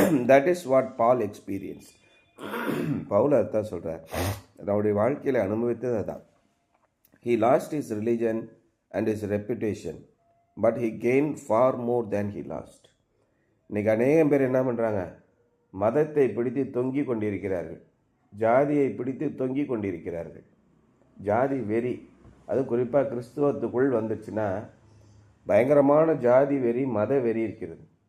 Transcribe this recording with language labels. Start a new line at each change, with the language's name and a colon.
English: That is what Paul experience.
Tamil: Pavul அதுதான் சொல்கிறார். அவருடைய வாழ்க்கையில் அனுபவித்தது அதுதான்.
English: He lost his religion and his reputation, but he gained far more than he lost.
Tamil: இன்றைக்கி அநேகம் பேர் என்ன பண்ணுறாங்க? மதத்தை பிடித்து தொங்கி கொண்டிருக்கிறார்கள், ஜாதியை பிடித்து தொங்கி கொண்டிருக்கிறார்கள். ஜாதி வெறி, அது குறிப்பாக கிறிஸ்துவத்துக்குள் வந்துச்சுன்னா பயங்கரமான ஜாதி வெறி, மத வெறி இருக்கிறது.